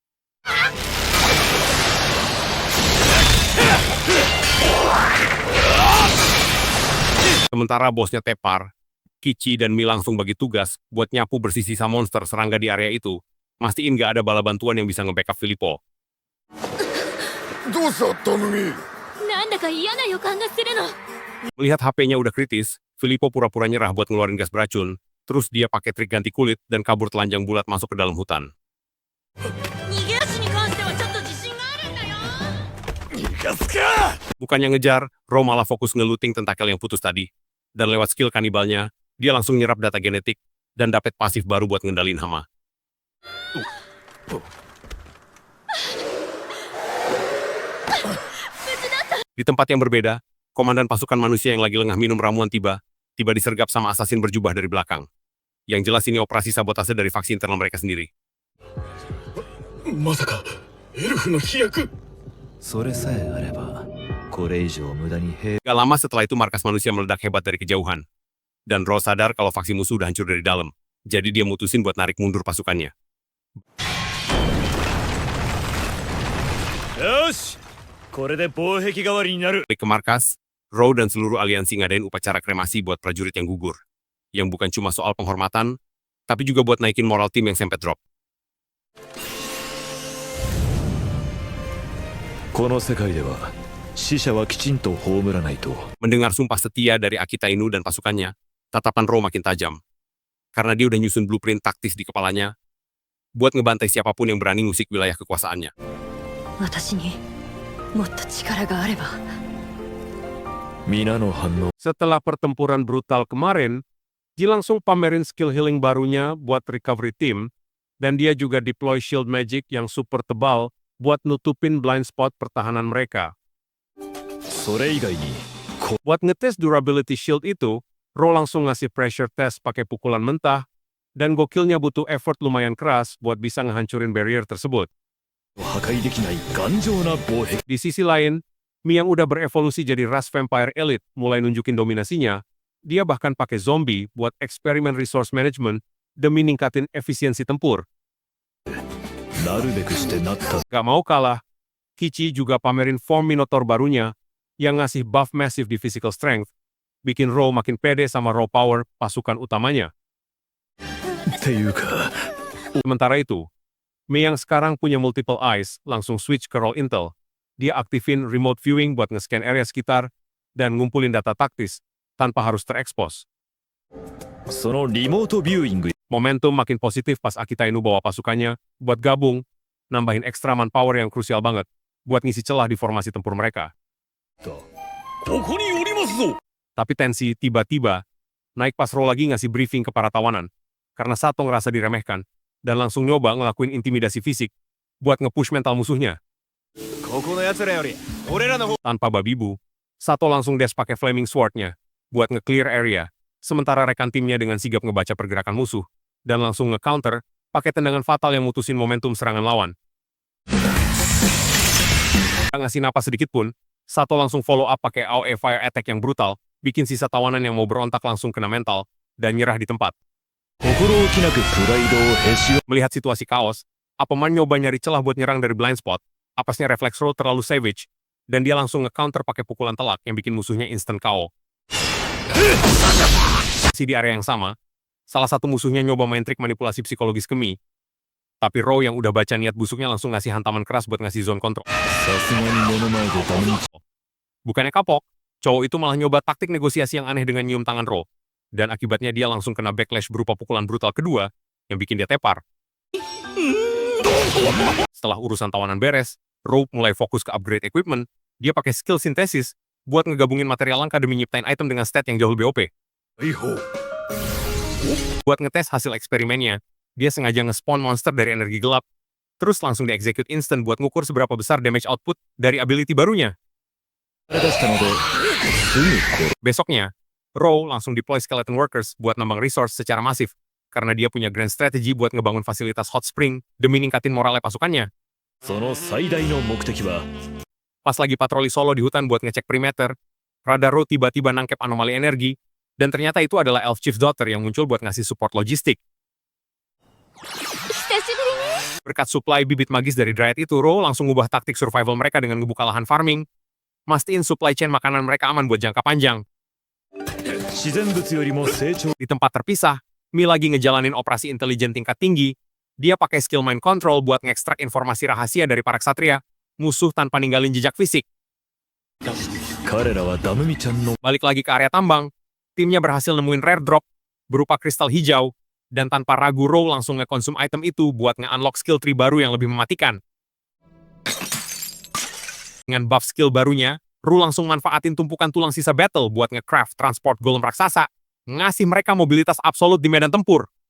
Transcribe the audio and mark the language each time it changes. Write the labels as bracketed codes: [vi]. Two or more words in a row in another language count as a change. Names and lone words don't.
[id] Sementara bosnya tepar, Kichi dan Mi langsung bagi tugas buat nyapu bersih sisa monster serangga di area itu. Mastiin gak ada bala bantuan yang bisa nge-backup Filippo. [ja] どうしたタムミなんだか嫌な予感がするの [id] Melihat HP-nya udah kritis, Filippo pura-pura nyerah buat ngeluarin gas beracun. Terus dia pakai trik ganti kulit dan kabur telanjang bulat masuk ke dalam hutan. [ja] 逃げ足に関してはちょっと自信があるんだよ逃がすか [id] Bukannya ngejar, Roe malah fokus ngeluting tentakel yang putus tadi. Dan lewat skill kanibalnya, dia langsung nyerap data genetik dan dapet pasif baru buat ngendalin hama. Di tempat yang berbeda, komandan pasukan manusia yang lagi lengah minum ramuan tiba disergap sama asasin berjubah dari belakang. Yang jelas ini operasi sabotase dari faksi internal mereka sendiri. [ja] まさかエルフの飛躍それさえあればこれ以上無駄に兵 [id] Gak lama setelah itu markas manusia meledak hebat dari kejauhan. Dan Roe sadar kalau faksi musuh udah hancur dari dalam. Jadi dia mutusin buat narik mundur pasukannya. [ja] よしこれで防壁代わりになる [id] Balik ke markas, Roe dan seluruh aliansi ngadain upacara kremasi buat prajurit yang gugur. Yang bukan cuma soal penghormatan, tapi juga buat naikin moral tim yang sempet drop. [ja] この世界では死者はきちんと葬らないと [id] Mendengar sumpah setia dari Akita Inu dan pasukannya, tatapan Roe makin tajam. Karena dia udah nyusun blueprint taktis di kepalanya, buat ngebantai siapapun yang berani ngusik wilayah kekuasaannya. [ja] 私にもっと力があれば皆の反応 [id] Setelah pertempuran brutal kemarin, dia langsung pamerin [en] skill healing [id] barunya buat [en] recovery team, [id] dan dia juga [en] deploy shield magic [id] yang super tebal buat nutupin [en] blind spot [id] pertahanan mereka. [ja] それ以外に [id] Buat ngetes [en] durability shield [id] itu, Roe langsung ngasih [en] pressure test [id] pakai pukulan mentah, Dan gokilnya butuh effort lumayan keras buat bisa ngehancurin barrier tersebut. [ja] 破壊できない頑丈な防壁 [id] Di sisi lain, Mi yang udah berevolusi jadi ras [en] vampire elite [id] mulai nunjukin dominasinya, dia bahkan pakai zombie buat eksperimen [en] resource management [id] demi ningkatin efisiensi tempur. [ja] なるべくしてなった [id] Gak mau kalah, Kichi juga pamerin form Minotaur barunya yang ngasih [en] buff massive [id] di [en] physical strength, [id] bikin Raw makin pede sama [en] raw power [id] pasukan utamanya. [ja] っていうか [id] Sementara itu, Mi yang sekarang punya [en] multiple eyes [id] langsung switch ke role intel. Dia aktifin [en] remote viewing [id] buat nge-scan area sekitar dan ngumpulin data taktis tanpa harus terekspos. [ja] そのリモートビューイング [id] Momentum makin positif pas Akita Inu bawa pasukannya buat gabung, nambahin ekstra manpower yang krusial banget buat ngisi celah di formasi tempur mereka. [ja] ここにおりますぞ [id] Tapi tensi tiba-tiba naik pas Ro lagi ngasih briefing ke para tawanan karena Sato ngerasa diremehkan dan langsung nyoba ngelakuin intimidasi fisik buat nge-push mental musuhnya. [ja] ここの奴らより俺らの方 [id] Tanpa babi bu, Sato langsung dash pakai [en] flaming sword- [id] nya buat nge-clear area, sementara rekan timnya dengan sigap ngebaca pergerakan musuh dan langsung nge-counter pakai tendangan fatal yang mutusin momentum serangan lawan. Gak ngasih napas sedikit pun, Sato langsung [en] follow up [id] pakai [en] AOE Fire Attack [id] yang brutal, bikin sisa tawanan yang mau berontak langsung kena mental dan nyerah di tempat. [ja] 心置きなくプライドをへし折 [id] Melihat situasi kaos, Apeman nyoba nyari celah buat nyerang dari [en] blind spot, [id] apasnya refleks roll terlalu savage, dan dia langsung nge-counter pakai pukulan telak yang bikin musuhnya [en] instant KO. [id] Di area yang sama, salah satu musuhnya nyoba main trik manipulasi psikologis ke Mi, tapi Raw yang udah baca niat busuknya langsung ngasih hantaman keras buat ngasih [en] zone control. [ja] さすがに目の前でダメに [id] Bukannya kapok, cowok itu malah nyoba taktik negosiasi yang aneh dengan nyium tangan Raw, dan akibatnya dia langsung kena backlash berupa pukulan brutal kedua yang bikin dia tepar. Setelah urusan tawanan beres, Raw mulai fokus ke [en] upgrade equipment. [id] Dia pakai skill sintesis buat ngegabungin material langka demi nyiptain item dengan stat yang jauh lebih OP. [ja] 逮捕 [id] Buat ngetes hasil eksperimennya, dia sengaja nge-spawn monster dari energi gelap, terus langsung di-execute instant buat ngukur seberapa besar [en] damage output [id] dari ability barunya. [ja] 出したのですぐ殺 [id] Besoknya, Raw langsung [en] deploy skeleton workers [id] buat nambang resource secara masif, karena dia punya [en] grand strategy [id] buat ngebangun fasilitas [en] hot spring [id] demi ningkatin moralnya pasukannya. [ja] その最大の目的は [id] Pas lagi patroli solo di hutan buat ngecek perimeter, radar Raw tiba-tiba nangkep anomali energi, dan ternyata itu adalah [en] Elf Chief Daughter [id] yang muncul buat ngasih support logistik. [ja] 久しぶりね [id] Berkat supply bibit magis dari Dryad itu, Raw langsung ngubah taktik survival mereka dengan ngebuka lahan farming, mastiin [en] supply chain [id] makanan mereka aman buat jangka panjang. [ja] 自然物よりも成長 [id] Di tempat terpisah, Mi lagi ngejalanin operasi intelijen tingkat tinggi. Dia pakai [en] skill mind control [id] buat ngekstrak informasi rahasia dari para ksatria, musuh tanpa ninggalin jejak fisik. [ja] 彼らはダムミちゃんの [id] Balik lagi ke area tambang, timnya berhasil nemuin [en] rare drop [id] berupa kristal hijau, dan tanpa ragu Raw langsung ngekonsum item itu buat nge-unlock [en] skill tree [id] baru yang lebih mematikan. Dengan [en] buff skill [id] barunya, Raw langsung manfaatin tumpukan tulang sisa battle buat nge-craft [en] transport golem [id] raksasa, ngasih mereka mobilitas absolut di medan tempur.